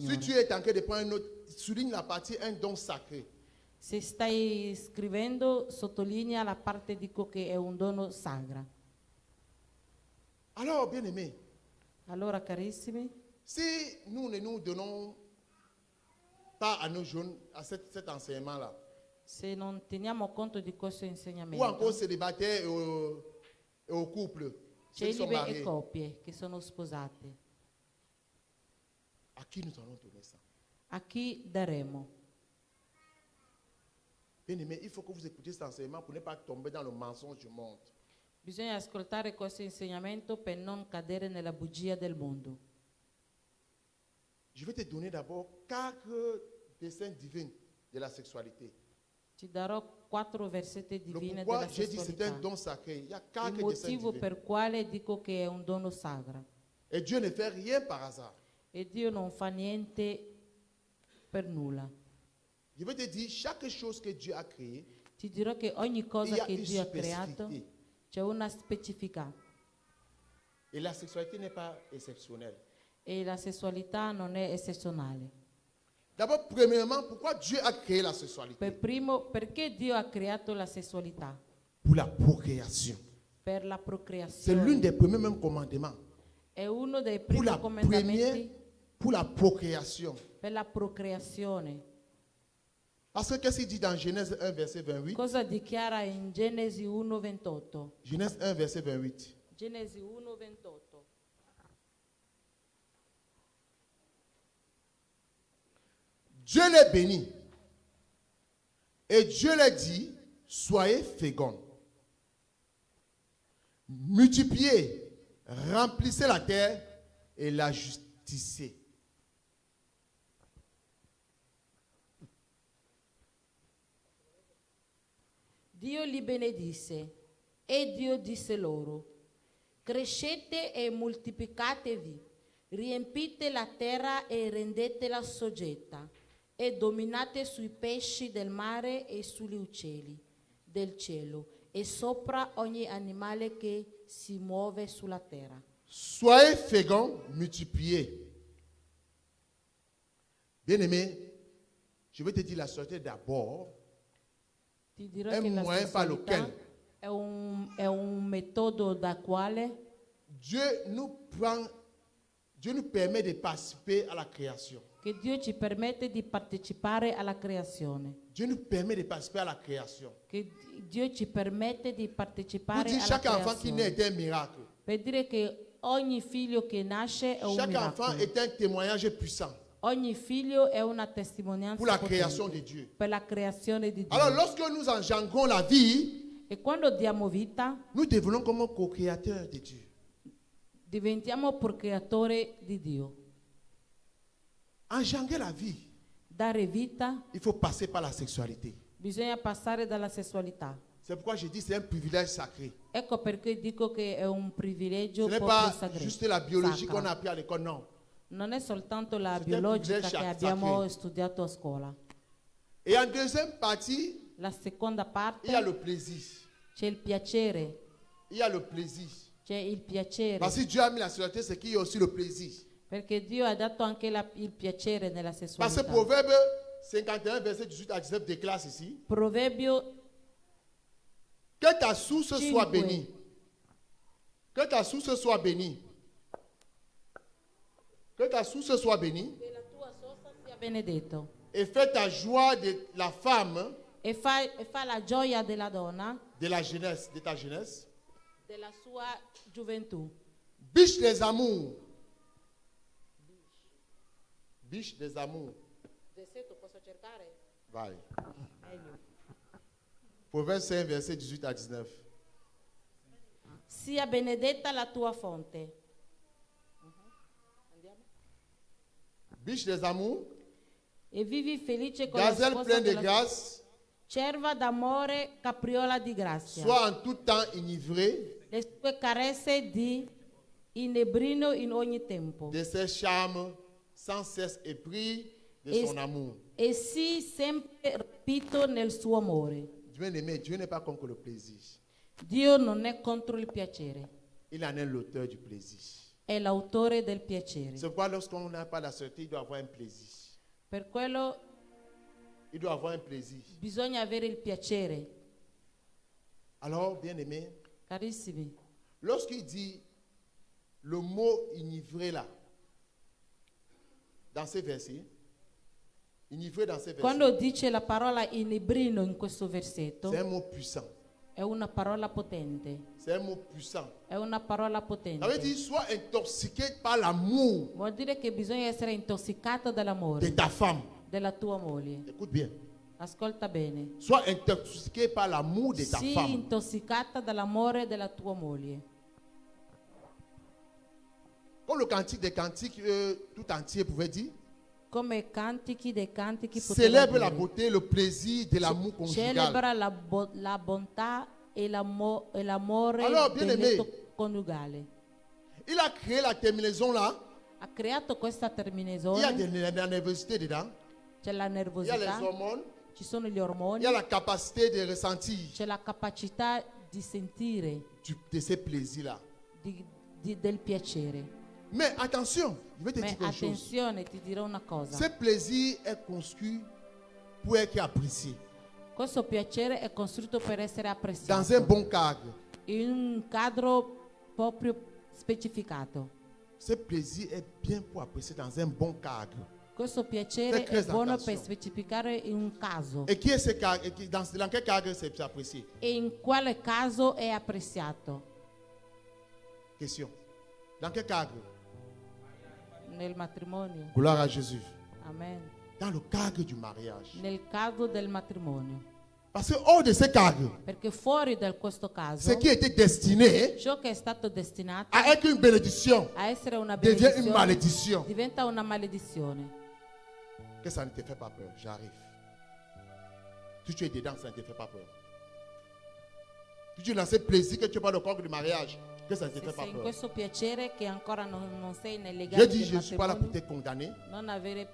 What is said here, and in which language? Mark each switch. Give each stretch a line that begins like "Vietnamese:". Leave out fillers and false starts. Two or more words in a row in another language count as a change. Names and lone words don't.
Italian: Signore.
French: tu es en train de prendre une note, souligne la partie un don sacré.
Italian: Se stai scrivendo, sottolinea la parte dico che è un dono sacro.
French: Alors, bien aimé,
Italian: Allora, carissimi,
French: si nous ne nous donnons pas à nos jeunes à cet enseignement-là,
Italian: se non teniamo conto di questo
French: ou encore
Italian: insegnamento,
French: célibataires et aux couples, ceux qui sont
Italian: celibe e
French: mariés,
Italian: coppie che sono sposate,
French: à qui nous allons donner ça?
Italian: a chi daremo?
French: Bien aimé, il faut que vous écoutiez cet enseignement pour ne pas tomber dans le mensonge du monde.
Italian: Bisogna ascoltare questo insegnamento per non cadere nella bugia del mondo.
French: Je vais te donner d'abord 4 dessins divins de la sexualité.
Italian: Ti darò 4 versetti
French: Le
Italian: divine
French: pourquoi
Italian: della
French: j'ai dit c'est un
Italian: sessualità.
French: don sacré. Il y a
Italian: Il
French: 4 dessins
Italian: motivo
French: divins.
Italian: per quale dico che è un dono sacro.
French: Et Dieu ne fait rien par hasard.
Italian: E Dio non fa niente per nulla.
French: Je vais te dire, chaque chose que Dieu a créée,
Italian: Ti dirò che ogni
French: il y
Italian: cosa
French: a
Italian: che
French: une
Italian: Dio ha creato
French: spécificité.
Italian: c'è una specificità.
French: Et la sexualité n'est pas exceptionnelle.
Italian: E la sessualità non è eccezionale.
French: D'abord, premièrement, pourquoi Dieu a créé la sexualité?
Italian: Per primo, perché Dio ha creato la sessualità?
French: Pour la procréation.
Italian: Per la
French: C'est l'un
Italian: procreazione.
French: des premiers même commandements.
Italian: È uno dei
French: Pour
Italian: primi
French: la
Italian: comandamenti
French: pour la procréation.
Italian: per la procreazione.
French: Parce que qu'est-ce qu'il dit dans Genèse 1, verset 28?
Italian: Cosa dichiara in Genesi 1:28?
French: Genèse 1, verset 28.
Italian: Genesi 1:28.
French: Dieu les bénit. Et Dieu les dit, soyez féconds. Multipliez, remplissez la terre et la justiciez.
Italian: Dio li benedisse e Dio disse loro: crescete e moltiplicatevi, riempite la terra e rendetela soggetta, e dominate sui pesci del mare e sugli uccelli del cielo e sopra ogni animale che si muove sulla terra.
French: Soyez féconds, multipliez. Bien-aimé, je vais te dire la société d'abord.
Italian: Ti dirò È che un la
French: moyen par
Italian: sessualità
French: lequel
Italian: è un metodo da quale
French: Dieu nous permet de participer à la création.
Italian: che Dio ci permette di partecipare alla creazione.
French: Dieu nous permet de participer à la création.
Italian: Che Dio ci permette di
French: Pour
Italian: partecipare
French: dire
Italian: alla
French: chaque enfant qui naît
Italian: creazione.
French: est un miracle.
Italian: Per dire che ogni figlio che nasce è un
French: Chaque enfant
Italian: miracolo.
French: est un témoignage puissant
Italian: Ogni figlio è una
French: pour
Italian: testimonianza
French: la
Italian: potente
French: création de Dieu.
Italian: per la creazione di Dio.
French: Alors, lorsque nous engendrons la vie,
Italian: E quando diamo vita,
French: nous devenons comme co-créateurs de Dieu.
Italian: diventiamo procreatori di Dio.
French: Engendrer la vie,
Italian: Dare vita,
French: il faut passer par la sexualité.
Italian: bisogna passare dalla sessualità.
French: C'est pourquoi je dis c'est un privilège sacré.
Italian: Ecco perché dico che è un privilegio
French: Ce n'est
Italian: proprio
French: pas
Italian: sacro.
French: juste la biologie
Italian: Sacra.
French: qu'on a appris à l'école,
Italian: non. Non è soltanto la
French: C'est un
Italian: biologica
French: privilège
Italian: che
French: sacré.
Italian: abbiamo studiato a scuola.
French: Et en deuxième partie,
Italian: La seconda
French: il y a
Italian: parte
French: le plaisir.
Italian: c'è il piacere,
French: Il y a le plaisir.
Italian: c'è il piacere,
French: Parce que Dieu a mis la sexualité, c'est qu'il y a aussi le plaisir.
Italian: perché Dio ha dato anche il piacere nella
French: Parce que
Italian: sessualità.
French: Proverbe 51, verset 18 à 19 déclare ici.
Italian: Proverbio
French: Que ta source soit
Italian: Cinque.
French: bénie. Que ta source soit bénie. Que ta source soit bénie.
Italian: Che la tua sorsa sia benedetto.
French: Et fais ta joie de la femme
Italian: E fa la gioia della donna,
French: de la jeunesse, de ta jeunesse.
Italian: della sua gioventù.
French: Biche des amours. Biche des amours.
Italian: Versetto posso cercare? Vai. Meglio.
French: Proverbe 5, verset 18 à 19.
Italian: Sia benedetta la tua fonte. Andiamo.
French: Biche des amours.
Italian: E vivi felice con la
French: Gazelle
Italian: sposa
French: pleine de
Italian: della
French: grâce.
Italian: cerva d'amore, capriola di grazia.
French: Sois en tout temps enivré
Italian: Le sue carezze di inebrino in ogni tempo.
French: de ses charmes, sans cesse épris de Et- son amour.
Italian: E sii sempre rapito nel suo amore.
French: Bien-aimé, Dieu n'est pas contre le plaisir.
Italian: Dio non è contro il piacere,
French: Il en est l'auteur du plaisir.
Italian: è l'autore del piacere.
French: C'est pourquoi lorsqu'on n'a pas la sûreté, il doit avoir un plaisir.
Italian: Per quello
French: Il doit avoir un plaisir.
Italian: bisogna avere il piacere.
French: Alors, bien-aimé,
Italian: Carissimi,
French: lorsqu'il dit le mot enivré là, dans ces versets, enivré dans ces versets,
Italian: quando dice la parola inebrino in questo versetto,
French: c'est un mot puissant.
Italian: è una parola potente.
French: C'est un mot puissant.
Italian: È una parola
French: Ça veut
Italian: potente.
French: dire, sois intoxiqué par l'amour
Italian: Vuol dire che bisogna essere intossicato
French: de
Italian: dall'amore
French: ta femme.
Italian: della tua moglie.
French: Écoute bien.
Italian: Ascolta bene.
French: Sois intoxiqué par l'amour de ta
Italian: Sii
French: femme.
Italian: intossicata dall'amore della tua moglie.
French: Comme le cantique des cantiques tout entier pouvait dire,
Italian: Come cantichi dei cantichi poteva
French: célèbre la
Italian: dire.
French: beauté, le plaisir de l'amour conjugal.
Italian: Celebra la bontà e l'amore Allora, bien del
French: aimé.
Italian: letto coniugale.
French: Il a créé la terminaison là.
Italian: Ha creato questa
French: Il y a
Italian: terminesone,
French: de la nervosité dedans.
Italian: c'è la
French: Il y a les
Italian: nervosità,
French: hormones.
Italian: ci sono gli
French: Il
Italian: ormoni,
French: y a la capacité de ressentir
Italian: c'è la capacità di sentire
French: de ces plaisirs-là.
Italian: del piacere.
French: Mais attention, je vais te
Italian: Ma
French: dire quelque chose.
Italian: attenzione, ti dirò una cosa.
French: Ce plaisir est construit pour être apprécié.
Italian: Questo piacere è costruito per essere
French: Dans un
Italian: apprezzato
French: bon cadre.
Italian: in un quadro proprio specificato.
French: Ce plaisir est bien pour apprécier dans un bon cadre.
Italian: Questo piacere
French: Fais très
Italian: è buono
French: attention.
Italian: per specificare in un caso.
French: Et qui est ce cadre? Dans quel cadre c'est apprécié?
Italian: E in quale caso è apprezzato?
French: Question. Dans quel cadre?
Italian: Nel matrimonio.
French: Gloire à Jésus. Amen. Dans le cadre du mariage.
Italian: Nel caso del matrimonio.
French: Parce que hors de ce cadre,
Italian: Perché fuori da questo caso,
French: ce qui était destiné
Italian: ciò che è stato destinato
French: à être une bénédiction
Italian: a essere una
French: devient une
Italian: benedizione
French: malédiction.
Italian: diventa una maledizione.
French: Que ça ne te fait pas peur. J'arrive. Si tu es dedans, ça ne te fait pas peur. Si tu es dans ce plaisir que tu es pas le corps du mariage, que ça ne te
Italian: Se
French: fait pas
Italian: sei in
French: peur.
Italian: questo piacere che ancora non sei nei
French: Je
Italian: legami
French: dis,
Italian: del
French: je ne suis pas là pour
Italian: matrimonio,
French: te condamner,
Italian: non avere